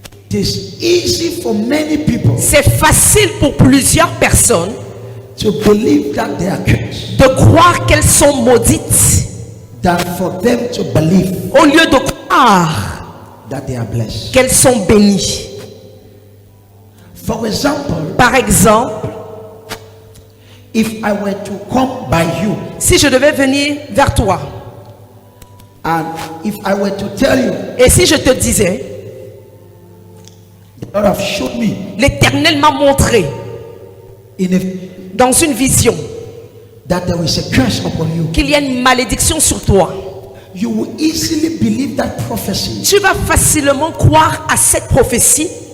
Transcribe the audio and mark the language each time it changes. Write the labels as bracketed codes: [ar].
[en] It is easy for many people [fr] C'est facile pour plusieurs personnes [en] to believe that they are cursed [fr] de croire qu'elles sont maudites [en] than for them to believe [fr] au lieu de croire [en] that they are blessed. [fr] qu'elles sont bénies. [en] For example, [fr] Par exemple, [en] if I were to come by you [fr] si je devais venir vers toi [en] and if I were to tell you, [fr] et si je te disais, [en] the Lord have showed me [fr] l'Éternel m'a montré [en] in a, [fr] dans une vision [en] that there is a curse upon you, [fr] qu'il y a une malédiction sur toi, [en] you will easily believe that prophecy [fr] tu vas facilement croire à cette prophétie